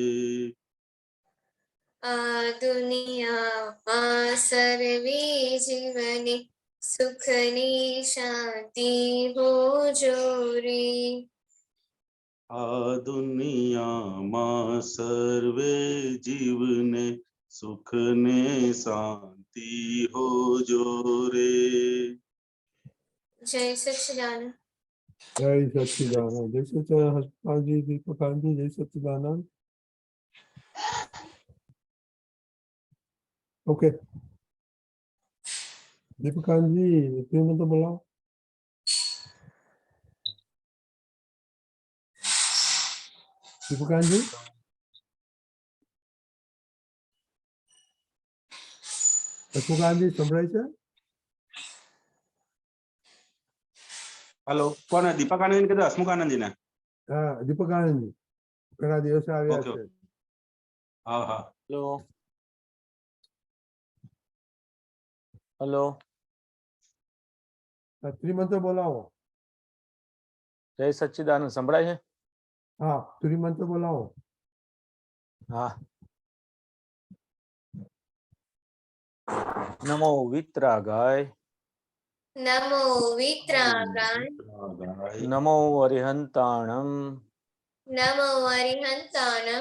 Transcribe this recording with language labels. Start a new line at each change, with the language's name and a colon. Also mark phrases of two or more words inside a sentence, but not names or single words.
Gujarati: આ દુનિયામાં સર્વે જીવને સુખની શાંતિ હો જોરે. આ દુનિયામાં સર્વે જીવને સુખ ને શાંતિ હો જોરે.
Hindi: जय सच्चिदानंद। जय सच्चिदानंद। जय सच्चिदानंद। हर्षपाल जी, दीपकांत जी, जय सच्चिदानंद। ओके, दीपकांत जी तुम तो बोला।
Gujarati: दीपकांत जी, दीपकांत जी संभળાય છે?
Hindi: हेलो कौन है? दीपक आनंद के हसमुख आनंद जी ने?
Gujarati: હા, दीपकानंद जी ઘણા દિવસે આવ્યા
Hindi: ओके
Gujarati: છે।
Hindi: हाँ हाँ
English: हेलो हेलो
Gujarati: ત્રિમંત્ર બોલાવો।
Hindi: जय सच्चिदानंद
Gujarati: संभળાય છે? હા, ત્રિમંત્ર બોલાવો।
Prakrit languages: हाँ। नमो वित्रागाय नमो वित्रागाय नमो अरिहंताणं नमो अरिहंताणं